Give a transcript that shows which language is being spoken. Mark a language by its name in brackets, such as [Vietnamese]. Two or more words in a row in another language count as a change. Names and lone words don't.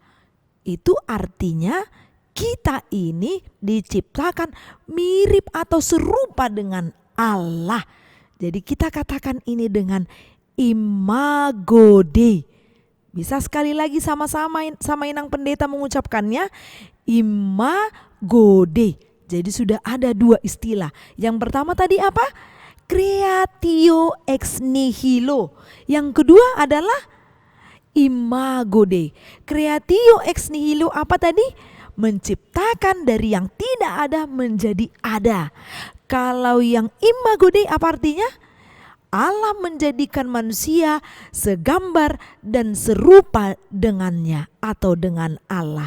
[Indonesian] Itu artinya kita ini diciptakan mirip atau serupa dengan Allah. Jadi kita katakan ini dengan [Latin] imago Dei. [Indonesian] Bisa sekali lagi sama-sama sama Inang Pendeta mengucapkannya, [Latin] imago Dei. [Indonesian] Jadi sudah ada dua istilah. Yang pertama tadi apa? [Latin] Creatio ex nihilo. [Indonesian] Yang kedua adalah [Latin] imago Dei. Creatio ex nihilo [Indonesian] apa tadi? Menciptakan dari yang tidak ada menjadi ada. Kalau yang [Latin] imago Dei [Indonesian] apa artinya? Allah menjadikan manusia segambar dan serupa dengannya atau dengan Allah.